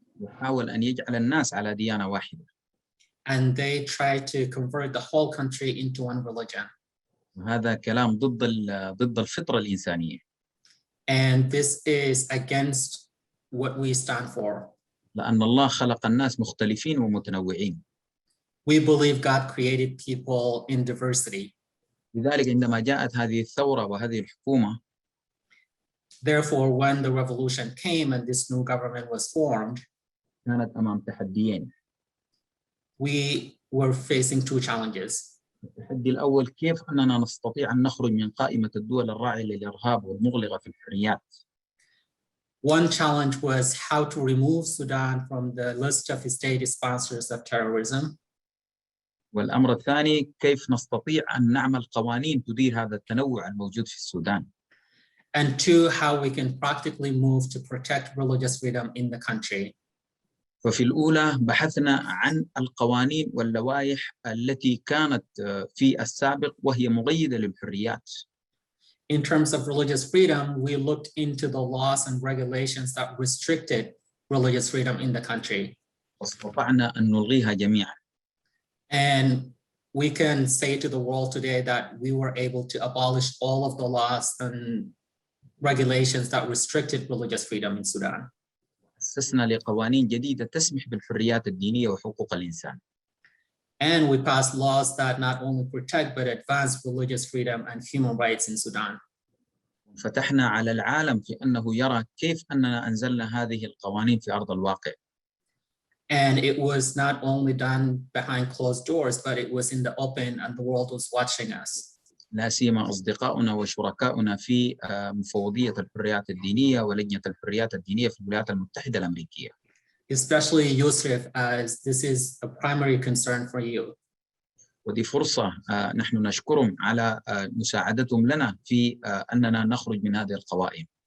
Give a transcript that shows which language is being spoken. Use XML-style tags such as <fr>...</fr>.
<ar>وحاول أن يجعل الناس على ديانة واحدة.</ar> <en>And they tried to convert the whole country into one religion.</en> <ar>وهذا كلام ضد الفطرة الإنسانية.</ar> <en>And this is against what we stand for.</en> <ar>لأن الله خلق الناس مختلفين ومتنوعين.</ar> <en>We believe God created people in diversity.</en> <ar>لذلك عندما جاءت هذه الثورة وهذه الحكومة.</ar> <en>Therefore, when the revolution came and this new government was formed,</en> <ar>كانت أمام تحديين.</ar> <en>we were facing two challenges.</en> <ar>التحدي الأول كيف أننا نستطيع أن نخرج من قائمة الدول الراعية للإرهاب والمغلقة في الحريات.</ar> <en>One challenge was how to remove Sudan from the list of state sponsors of terrorism.</en> <ar>والأمر الثاني كيف نستطيع أن نعمل قوانين تدير هذا التنوع الموجود في السودان.</ar> <en>And two, how we can practically move to protect religious freedom in the country.</en> <ar>ففي الأولى بحثنا عن القوانين واللوائح التي كانت في السابق وهي مقيدة للحريات.</ar> <en>In terms of religious freedom, we looked into the laws and regulations that restricted religious freedom in the country.</en> <ar>واستطعنا أن نلغيها جميعا.</ar> <en>And we can say to the world today that we were able to abolish all of the laws and regulations that restricted religious freedom in Sudan.</en> <ar>أسسنا لقوانين جديدة تسمح بالحريات الدينية وحقوق الإنسان.</ar> <en>And we passed laws that not only protect but advance religious freedom and human rights in Sudan.</en> <ar>فتحنا على العالم في أنه يرى كيف أننا أنزلنا هذه القوانين في أرض الواقع.</ar> <en>And it was not only done behind closed doors, but it was in the open and the world was watching us.</en> <ar>لا سيما أصدقاؤنا وشركاؤنا في مفوضية الحريات الدينية ولجنة الحريات الدينية في الولايات المتحدة الأمريكية.</ar> <en>Especially USCIRF, as this is a primary concern for you.</en> <ar>ودي فرصة نحن نشكرهم على مساعدتهم لنا في أننا نخرج من هذه القوائم.</ar>